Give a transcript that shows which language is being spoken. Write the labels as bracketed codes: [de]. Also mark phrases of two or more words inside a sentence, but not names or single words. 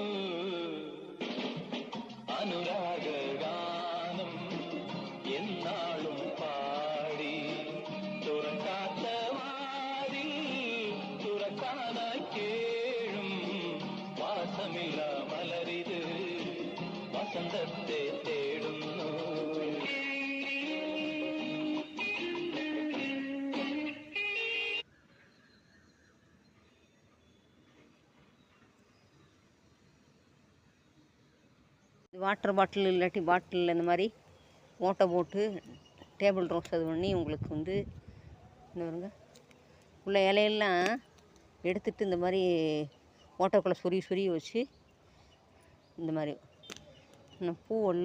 [ml] അനുരാഗഗാനം എന്നാളും പാടി തുറക്കാത്ത വാതിൽ തുറക്കാനായി കേഴും. വാസമില്ല മലരിത് വസന്തത്തെ തേടുന്നു. [en] water bottle [ta] இல்லாட்டி பாட்டிலில் இந்த மாதிரி ஓட்டை போட்டு [en] table rose [ta] அது பண்ணி உங்களுக்கு வந்து இந்த பாருங்க உள்ள இலையெல்லாம் எடுத்துட்டு இந்த மாதிரி ஓட்டைக்குள்ளே சொருகி வச்சு இந்த மாதிரி இன்னும் பூ இல்லை.